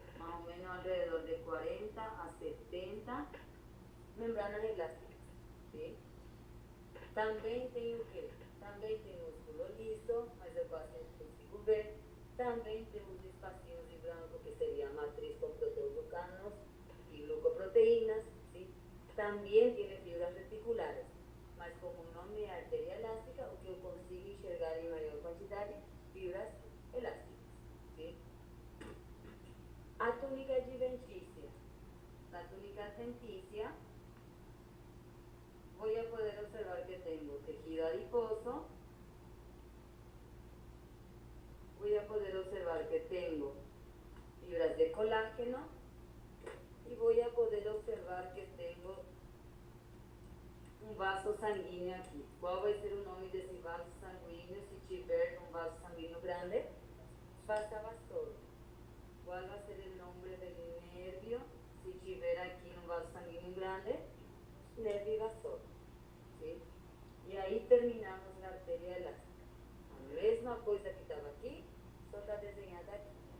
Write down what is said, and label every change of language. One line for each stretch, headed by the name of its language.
Spanish: Más o menos alrededor de 40 a 70 membranas elásticas, ¿sí?
Portuguese: También tem o quê? Também tem músculo liso, mas eu quase não consigo ver. Também tem uns espacinhos em branco que seria a matriz com proteoglucanos y glucoproteínas, ¿sí?
Spanish: También tiene fibras reticulares,
Portuguese: mas como o nome é arteria elástica, o que eu consigo enxergar em maior quantidade, fibras elásticas, ¿sí? A túnica adventicia.
Spanish: La túnica adventicia, voy a poder observar que tengo tejido adiposo, voy a poder observar que tengo fibras de colágeno y voy a poder observar que tengo un vaso sanguíneo aqui.
Portuguese: Qual vai ser o nome desse vaso sanguíneo se tiver um vaso sanguíneo grande? Vasa vasorum. Qual vai ser o nome do nervio se tiver aqui um vaso sanguíneo grande? Nervio vasorum. ¿Sí? E aí terminamos na artéria elástica. A mesma coisa que estava aqui, só está desenhada aqui.